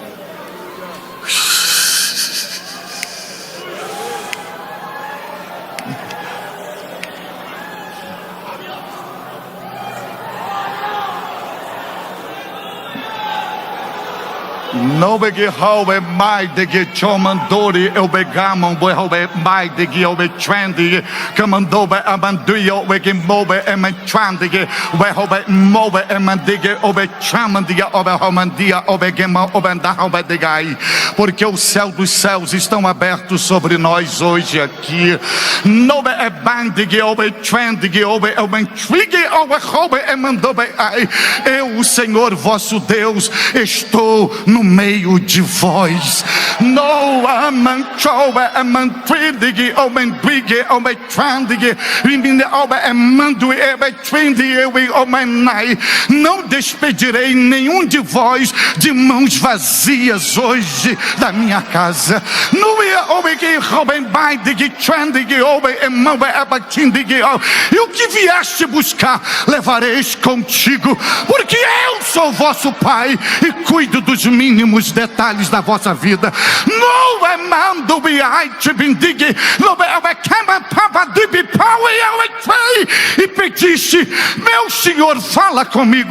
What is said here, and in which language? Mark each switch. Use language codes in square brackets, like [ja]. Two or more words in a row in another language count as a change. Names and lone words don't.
[pt] No bege haube mai de ge chomandori el begamon bo haube mai de ge obe trendy comandobe amanduyo bege mobe emantrandi ge we haube mobe emandige obe chamandia obe homandia obe gema obe da haube de gai. Porque o céu dos céus estão abertos sobre nós hoje aqui. Nobe e bandige obe trendy obe emantrige obe haube emandobe ai. Eu, o Senhor vosso Deus, estou no meio de vós. No amantrobe amantridige omendrige ometrandige rimine obe emandue ebetrinde we omenai. Não despedirei nenhum de vós de mãos vazias hoje da minha casa. No ia obege oben baidige trandige obe emambe abatindige. E o que vieste buscar levareis contigo, porque eu sou vosso Pai e cuido dos mínimos detalhes da vossa vida. No é mando biate bindigue, no é cama papa de bipau e pediste: meu Senhor, fala comigo.